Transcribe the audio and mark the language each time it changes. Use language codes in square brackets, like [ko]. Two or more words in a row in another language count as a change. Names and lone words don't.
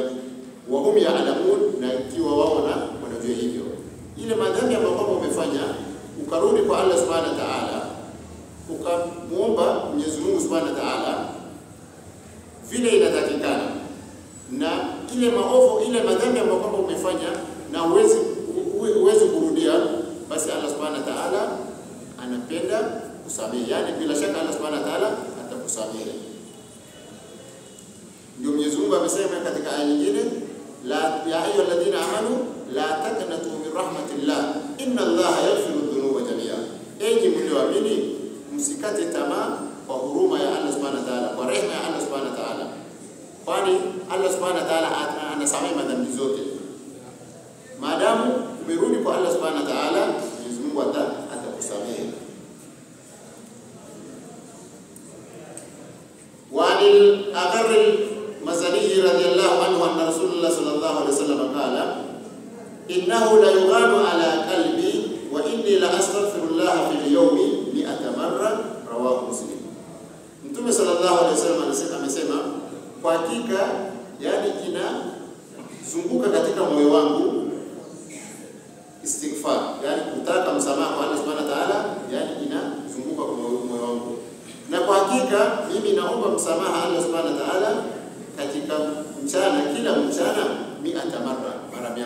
[ar] وهم يعلمون, [sw] na ikiwa wao wanajua hivyo, ile madhambi ambayo kwamba wamefanya ukarudi kwa Allah [ar] سبحانه وتعالى, [sw] ukamuomba Mwenyezi Mungu [ar] سبحانه وتعالى [sw] vile inatakikana, na ile maovu, ile madhambi ambayo kwamba umefanya na uwezi kurudia, basi Allah [ar] سبحانه وتعالى [sw] anapenda kusamehe. Yani bila shaka Allah [ar] سبحانه وتعالى [sw] atakusamehe. Ndio Mwenyezi Mungu amesema katika aya nyingine, [ar] يا أيها الذين آمنوا لا تقنطوا من رحمة الله إن الله يغفر الذنوب جميعا. [sw] Enyi mlioamini, msikate tamaa kwa huruma ya Allah [ar] سبحانه وتعالى, [sw] kwa rehema ya Allah [ar] سبحانه وتعالى, [sw] kwani Allah [ar] سبحانه وتعالى [sw] anasamehe madhambi zote. Maadamu umerudi kwa Allah [ar] سبحانه وتعالى, [sw] Mwenyezi Mungu atakusamehe. [ar] وعن الأغر المزني رضي الله عنه أن رسول الله صلى الله عليه وسلم قال إنه لا يغان على قلبي وإني لا أستغفر الله في اليوم 100 مرة رواه مسلم. [sw] Mtume [ar] صلى الله عليه وسلم [sw] amesema, kwa hakika yani inazunguka katika moyo wangu istighfar, yani kutaka msamaha kwa Allah [ar] سبحانه وتعالى, [sw] yani inazunguka kwa moyo wangu. Na kwa hakika mimi naomba msamaha Allah [ar] سبحانه وتعالى [sw] katika mchana, kila mchana 100 mara 100.